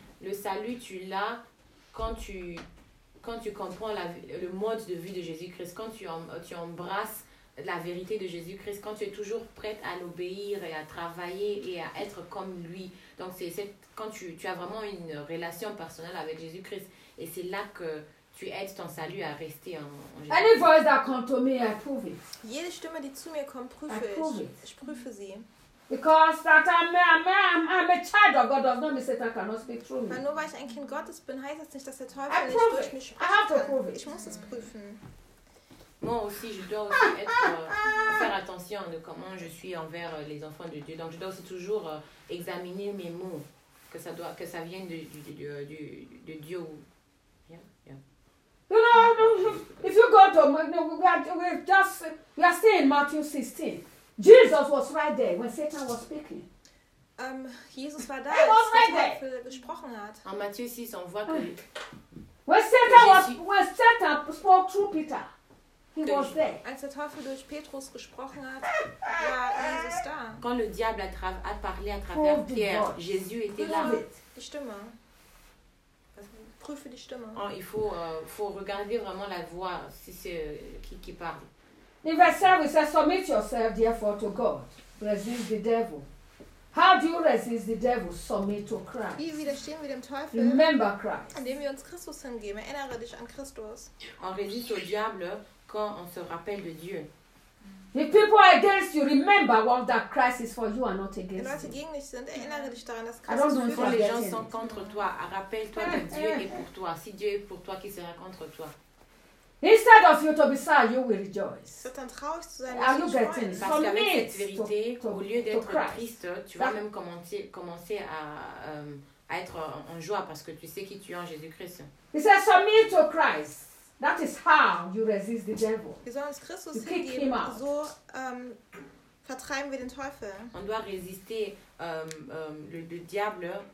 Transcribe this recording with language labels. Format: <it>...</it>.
<fr>Le salut, tu l'as quand tu comprends le mode de vie de Jésus-Christ, quand tu embrasses la vérité de Jésus-Christ, quand tu es toujours prête à l'obéir et à travailler et à être comme lui. Donc, c'est quand tu as vraiment une relation personnelle avec Jésus-Christ et c'est là que tu aides ton salut à rester en</fr> <en>Jésus. Any voice that comes to me, I prove it.</en> <de>Jede Stimme, die zu mir kommt, prüfe ich. Ich prüfe sie.</de> <en>Because that I'm a child of God does not mean Satan cannot speak through me.</en> <de>Weil nur weil ich ein Kind Gottes bin, heißt das nicht, dass der Teufel nicht durch mich spricht.</de> <en>I have to prove it.</en> <de>Ich muss es prüfen.</de> <fr>Moi aussi, je dois aussi faire attention de comment je suis envers les enfants de Dieu. Donc, je dois aussi toujours examiner mes mots. que ça doit, que ça vienne de Dieu.</fr> <en>Yeah. No, no, no. If you go to, we are still in Matthew 16. Jesus was right there when Satan was speaking.</en> <de>Jesus war da, als der Teufel gesprochen hat.</de> <fr>En Matthieu 6, on voit que</fr> <en>when Satan spoke through Peter, was there.</en> <de>Als der Teufel durch Petrus gesprochen hat, war Jesus da.</de> <fr>Quand le diable a parlé à travers Pierre, Jésus était là.</fr> <de>Die Stimme. Prüfe die Stimme.</de> <fr>Oh, il faut, faut regarder vraiment la voix, si c'est qui parle.</fr> <en>In verse 7, it says, submit yourself therefore to God. Resist the devil. How do you resist the devil? Submit to Christ.</en> <de>Wie widerstehen wir dem Teufel?</de> <en>Remember Christ.</en> <de>Indem wir uns Christus hingeben. Erinnere dich an Christus.</de> <fr>On résiste au diable quand on se rappelle de Dieu.</fr> <en>If people are against you, remember what that Christ is for you and not against you.</en> <de>Wenn Leute gegen dich sind, erinnere dich daran, dass Christus für dich ist.</de> <fr>Les gens sont contre toi. Rappelle-toi que Dieu est pour toi. Si Dieu est pour toi, qui sera contre toi?</fr> <en>Instead of you to be sad, you will rejoice. Are you getting it?</en> <fr>Parce qu'avec cette vérité, au lieu d'être triste, tu vas même commencer à être en joie parce que tu sais qui tu es en Jésus-Christ.</fr> <en>He says, submit to Christ. That is how you resist the devil.</en> <de>Wir sollen uns Christus hingeben, so vertreiben wir den Teufel.</de> <fr>On doit résister le diable.</fr>